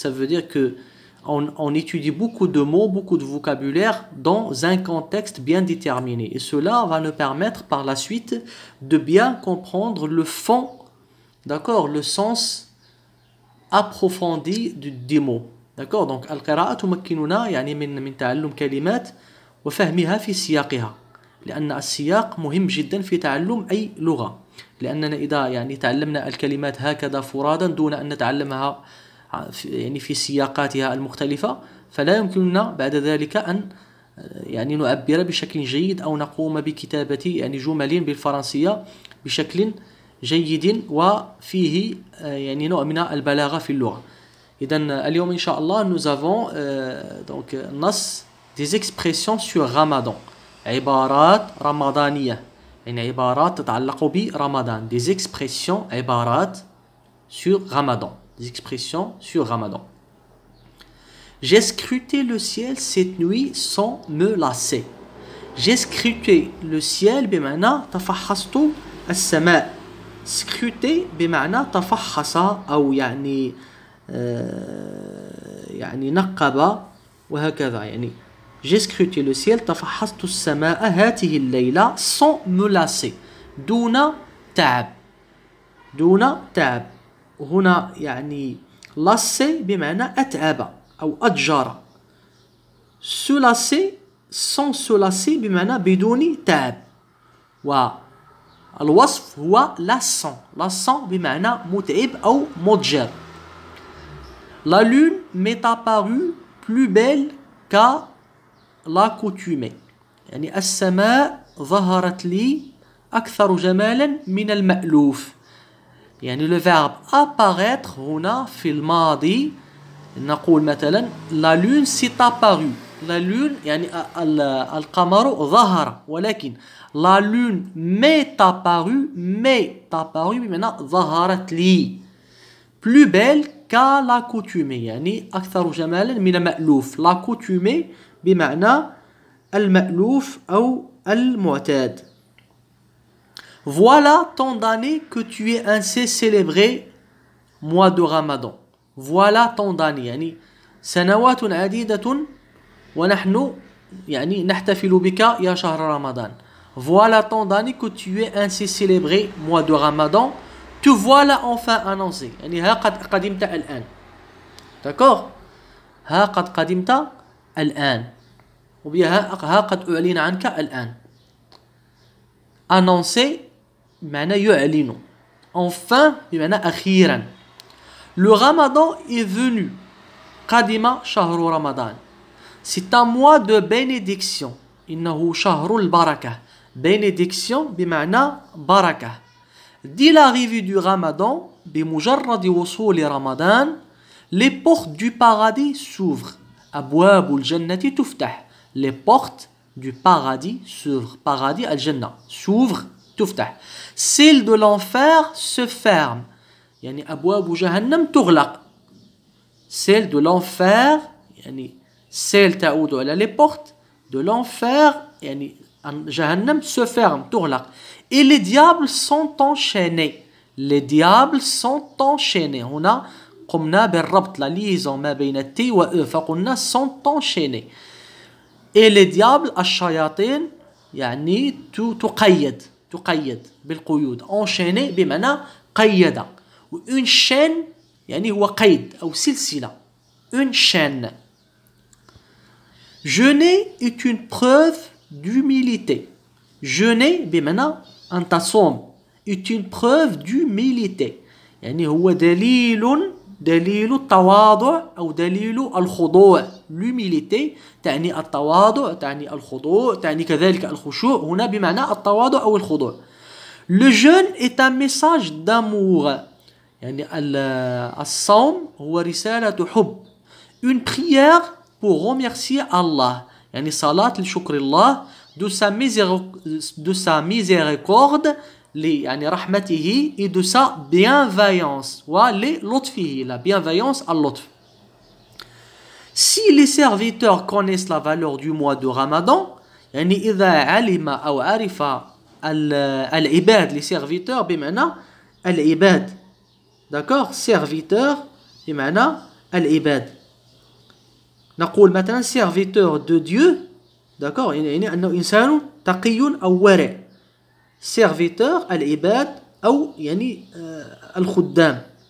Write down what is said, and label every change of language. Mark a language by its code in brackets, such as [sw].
[fr] Ça veut dire que on étudie beaucoup de mots, beaucoup de vocabulaire dans un contexte bien déterminé. Et cela va nous permettre par la suite de bien comprendre le fond, d'accord, le sens approfondi des mots. D'accord? Donc, [ar] القراءة تمكننا يعني من تعلم كلمات وفهمها في سياقها. لأن السياق مهم جدا في تعلم أي لغة. لأننا إذا يعني تعلمنا الكلمات هكذا فرادا دون أن نتعلمها يعني في سياقاتها المختلفة فلا يمكننا بعد ذلك أن يعني نعبر بشكل جيد أو نقوم بكتابة يعني جمل بالفرنسية بشكل جيد وفيه يعني نوع من البلاغة في اللغة. إذن اليوم إن شاء الله [fr] nous avons donc [ar] نص [fr] des expressions sur Ramadan. [ar] عبارات رمضانية يعني عبارات تتعلق برمضان. [fr] Des expressions [ar] عبارات [fr] sur Ramadan. Des expressions sur Ramadan. J'ai scruté le ciel cette nuit sans me lasser. J'ai scruté le ciel [ar] بمعنى تفحصت السماء. scruter بمعنى تفحص أو يعني نقب وهكذا يعني. [fr] J'ai scruté le ciel [ar] تفحصت السماء هذه الليلة [fr] sans me lasser. [ar] دون تعب. دون تعب. هنا يعني [fr] lasser [ar] بمعنى أتعب أو أتجر. [fr] se lasser sans se lasser [ar] بمعنى بدون تعب. والوصف هو [fr] lassant. lassant [ar] بمعنى متعب أو مضجر. [fr] La lune m'est apparue plus belle qu'à l'accoutumée. [ar] يعني السماء ظهرت لي أكثر جمالا من المألوف. يعني [fr] le verbe apparaître [ar] هنا في الماضي نقول مثلا [fr] la lune s'est apparue. la lune [ar] يعني القمر ظهر ولكن [fr] la lune m'est apparue [ar] بمعنى ظهرت لي [fr] plus belle qu'à l'accoutumée [ar] يعني أكثر جمالا من المألوف. [fr] l'accoutumée [ar] بمعنى المألوف أو المعتاد. [fr] Voilà tant d'années que tu es ainsi célébré mois de Ramadan. Voilà tant d'années [ar] يعني سنوات عديدة ونحن يعني نحتفل بك يا شهر رمضان. [fr] Voilà tant d'années que tu es ainsi célébré mois de Ramadan. Te voilà enfin annoncé. [ar] يعني ها قد قدمت الآن. [fr] D'accord? [ar] ها قد قدمت الآن. وبها ها قد أعلن عنك الآن. [fr] Annoncer [ar] بمعنى يعلن. [fr] Enfin [ar] بمعنى أخيرا. [fr] Le Ramadan est venu. [ar] قدم شهر رمضان. [fr] C'est un mois de bénédiction. [ar] إنه شهر البركة. Bénédiction بمعنى بركة. [fr] Dès l'arrivée du Ramadan, [ar] بمجرد وصول رمضان, [fr] les portes du paradis s'ouvrent. [ar] أبواب الجنة تفتح. [fr] Les portes du paradis s'ouvrent. Paradis [ar] الجنة [fr] s'ouvre [ar] تفتح. [fr] Celles de l'enfer se ferment. [ar] يعني أبواب جهنم تغلق. [fr] Celles de l'enfer [ar] يعني [fr] celles [ar] تعود على [fr] les portes de l'enfer [ar] يعني جهنم [fr] se ferme [ar] تغلق. [fr] Et les diables sont enchaînés. Les diables sont enchaînés. [ar] هنا قمنا بالربط [fr] la liaison [ar] ما بين التي و e فقلنا [fr] sont enchaînés. Et les diables [ar] الشياطين يعني تقيد بالقيود. [fr] enchaîné [ar] بمعنى قيد. و [fr] une chaîne [ar] يعني هو قيد أو سلسلة. [fr] une chaîne. Jeûner est une preuve d'humilité. Jeûner [ar] بمعنى أن تصوم [fr] est une preuve d'humilité. [ar] يعني هو دليل التواضع أو دليل الخضوع. [fr] l'humilité [ar] تعني التواضع تعني الخضوع تعني كذلك الخشوع. هنا بمعنى التواضع أو الخضوع. [fr] Le jeûne est un message d'amour. [ar] يعني الصوم هو رسالة حب. [fr] Une prière pour remercier Allah. [ar] يعني صلاة لشكر الله [fr] de sa miséricorde [ar] يعني رحمته [fr] et de sa bienveillance [ar] ولطفه [fr] la bienveillance [ar] al-lutf. [fr] Si les serviteurs connaissent la valeur du mois de Ramadan [ar] يعني إذا علم أو عرف العباد [fr] les serviteurs [ar] بمعنى العباد d'accord serviteur بمعنى العباد نقول مثلا [fr] serviteur de Dieu [ar] d'accord يعني أنه إنسان تقي أو ورع serviteur العباد أو يعني الخدام